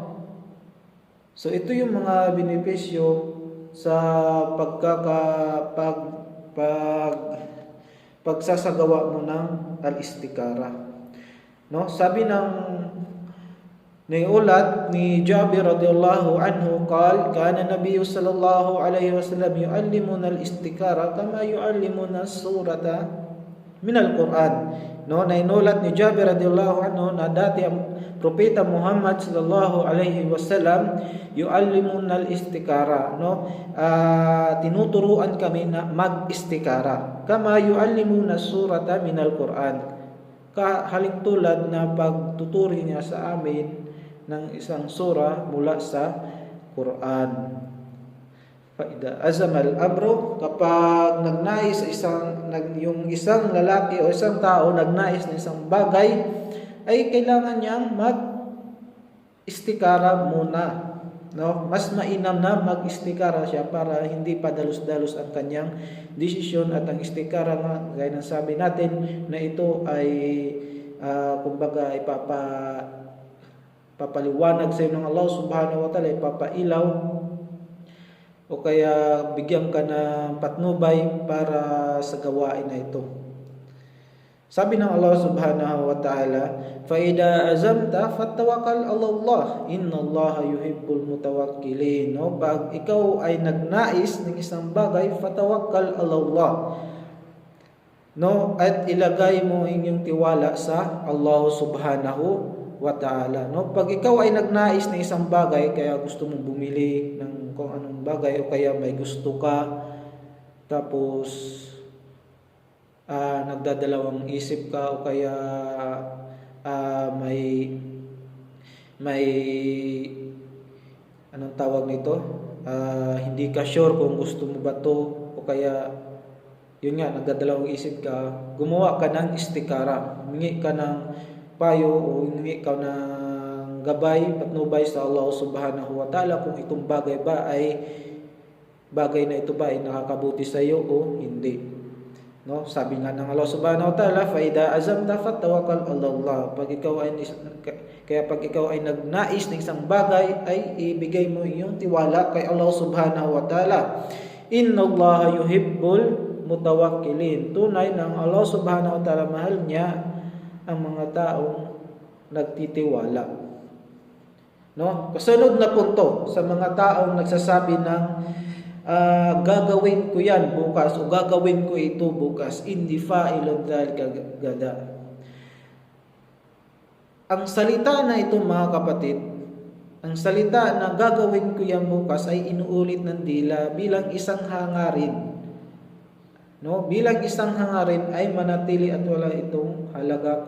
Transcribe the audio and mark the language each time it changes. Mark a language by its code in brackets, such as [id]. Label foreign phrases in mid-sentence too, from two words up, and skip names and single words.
[tl] So ito yung mga benepisyo sa pagsasagawa mo ng al-istikara, no? Sabi ng niulat ni [ar] Jabir رضي الله عنه كان النبي صلى الله عليه وسلم يعلمنا الاستخارة كما يعلمنا سورة من القرآن, no? [tl] Nainulat ni Jabir [ar] رضي الله عنه [tl] na dati ang propeta Muhammad [ar] صلى الله عليه وسلم يعلمنا الاستخارة, [tl] no? Tinuturuan kami na mag-istikara [ar] كما يعلمنا سورة من القرآن, [tl] haling tulad na pagtuturi niya sa amin ng isang sura mula sa Quran. [ar] فإذا عزم الأمر, [tl] kapag nagnais yung isang lalaki o isang tao nagnais ng isang bagay, ay kailangan niyang mag-istikara muna. No, mas mainam na mag-istikara siya para hindi padalos-dalos ang kanyang desisyon. At ang istikara nga, gaya ng sabi natin, na ito ay kumbaga papaliwanag sa iyo ng Allah [ar] سبحانه وتعالى, [tl] ipapailaw o kaya bigyan ka ng patnubay para sa gawain na ito. Sabi ng [ar] الله سبحانه وتعالى, فَإِذَا أَزَمْتَ فَتَوَكَّلْ عَلَى اللَّهِ إِنَّ اللَّهَ يُحِبُّ الْمُتَوَكِّلِينَ. [tl] No, pag ikaw ay nagnais ng isang bagay, [ar] فَتَوَكَّلْ عَلَى اللَّهِ. [tl] No, at ilagay mo inyong tiwala sa Allah [ar] سبحانه وتعالى. [tl] No, pag ikaw ay nagnais ng isang bagay, kaya gusto mong bumili ng kung anong bagay o kaya may gusto ka, tapos nagdadalawang isip ka o kaya may anong tawag nito, hindi ka sure kung gusto mo ba to, o kaya yun nga, nagdadalawang isip ka, gumawa ka ng istikara, humingi ka ng payo o humingi ka ng gabay, patnubay sa Allah [ar] سبحانه وتعالى [tl] kung itong bagay na ito ba ay nakakabuti sa iyo o hindi. No, sabi nga ng [ar] الله سبحانه وتعالى, فَإِذَا أَزَمْتَ فَتَوَكَّلْ عَلَى اللَّهِ. [tl] Kaya pag ikaw ay nagnais ng isang bagay, ay ibigay mo iyong tiwala kay Allah [ar] سبحانه وتعالى. إن الله يحب المتوكلين. [tl] Tunay ng [ar] الله سبحانه وتعالى, [tl] mahal niya ang mga taong nagtitiwala. No? Kasunod na punto sa mga taong nagsasabi ng gagawin ko yan bukas o gagawin ko ito bukas, hindi [ar] فاعل ذلك غدا. [tl] Ang salita na ito, mga kapatid, ang salita na gagawin ko yan bukas ay inuulit ng dila bilang isang hangarin. No, bilang isang hangarin ay manatili at wala itong halaga.